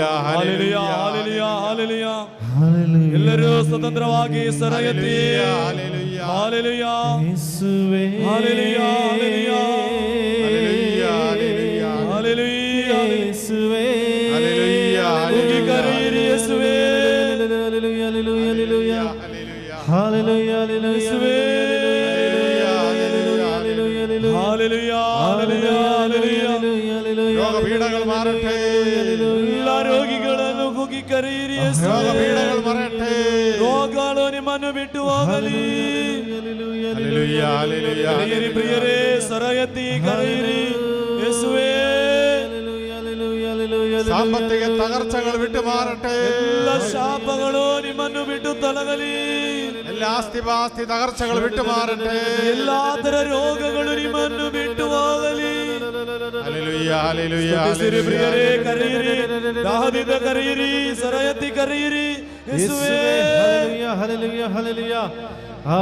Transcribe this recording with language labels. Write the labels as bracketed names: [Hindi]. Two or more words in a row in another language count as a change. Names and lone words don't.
[Kannada] ಹಾಲೆಲೂಯಾ, [Malayalam] ഹല്ലേലൂയ, [Kannada] ಹಾಲೆಲೂಯಾ, ಹಾಲೆಲೂಯಾ. ಎಲ್ಲರೂ ಸ್ವತಂತ್ರವಾಗಿ ಸ್ವರ ಎತ್ತಿ [Malayalam] ഹല്ലേലൂയ, [Kannada] ಹಾಲೆಲೂಯಾ, ಯೇಸುವೇ, ಹಾಲೆಲೂಯಾ, ಹಾಲೆಲೂಯಾ, [Malayalam] ഹല്ലേലൂയ, ഹല്ലേലൂയ, [Kannada] ಹಾಲೆಲೂಯಾ, ಯೇಸುವೇ, [Malayalam] ഹല്ലേലൂയ, [Kannada] ಕೂಗಿ ಕರೆಯಿರಿ ಯೇಸುವೇ, ಹಲ್ಲೆಲೂಯಾ, ಹಲ್ಲೆಲೂಯಾ, ಹಲ್ಲೆಲೂಯಾ, [Malayalam] ഹല്ലേലൂയ, [Kannada] ಹಲ್ಲೆಲೂಯಾ, ಯೇಸುವೇ, ಹಾಲೆಲೂಯಾ, ಹಾಲೆಲೂಯಾ, ಹಾಲೆಲೂಯಾ. [Malayalam] രോഗപീഠകൾ മാറട്ടെ, [Kannada] ಎಲ್ಲ ರೋಗಿಗಳನ್ನು ಕೂಗಿ ಕರೆಯಿರಿ ಯೇಸುವೇ. [Malayalam] രോഗപീഠകൾ മാറട്ടെ. [Kannada] ರೋಗಗಳು ನಿಮ್ಮನ್ನು ಬಿಟ್ಟು ಹೋಗಲಿ. [Malayalam] ഹല്ലേലൂയ, ഹല്ലേലൂയ, [Kannada] ಕರೆಯಿರಿ ಪ್ರಿಯರೇ, ಸ್ವರ ಎತ್ತಿ ಕರೆಯಿರಿ ಯೇಸುವೇ. [Malayalam] സാമ്പത്തിക തകർച്ചകൾ വിട്ടുമാറട്ടെ, [Kannada] ಎಲ್ಲ ಶಾಪಗಳು ನಿಮ್ಮನ್ನು ಬಿಟ್ಟು ತೊಲಗಲಿ. [Malayalam] എല്ലാ ആസ്തിപാസ്തി തകർച്ചകൾ വിട്ടുമാറട്ടെ. [Kannada] ಎಲ್ಲಾ ತರ ರೋಗಗಳು ನಿಮ್ಮನ್ನು ಬಿಟ್ಟು ಹೋಗಲಿ. [Malayalam] ഹല്ലേലൂയ, ഹല്ലേലൂയ, [Kannada] ಸ್ತುತಿಸಿರಿ ಪ್ರಿಯರೇ, [Malayalam] ഹല്ലേലൂയ. [Kannada] ಕರೆಯಿರಿ, ದಾಹದಿಂದ ಕರೆಯಿರಿ, ಸ್ವರ ಎತ್ತಿ ಕರೆಯಿರಿ ಯೇಸುವೇ. ಹಲ್ಲೆಲೂಯಾ, ಹಲ್ಲೆಲೂಯಾ, ಹಲ್ಲೆಲೂಯಾ,